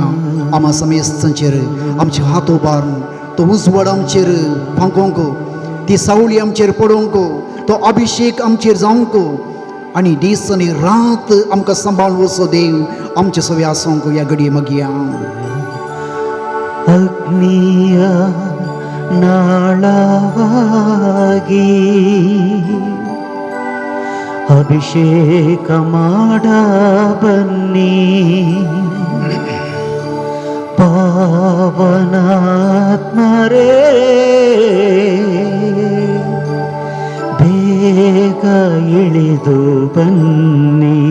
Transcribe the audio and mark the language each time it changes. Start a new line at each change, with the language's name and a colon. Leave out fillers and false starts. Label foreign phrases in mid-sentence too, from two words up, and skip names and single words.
Konkani: आमा समेस्तांचेर आमचे हात उबारून तो उजवाड आमचेर फांकोवंक, ती सावळी आमचेर पडोवंक, तो अभिषेक आमचेर जावंक आनी दीस आनी रात आमकां सांबाळून वचो देव आमचे सगळे आसूंक ह्या घडये मागया.
Kannada: ಅಗ್ನಿಯ ನಾಳವಾಗಿ ಅಭಿಷೇಕ ಮಾಡ ಬನ್ನಿ, ಪಾವನಾತ್ಮರೇ ಬೇಗ ಇಳಿದು ಬನ್ನಿ.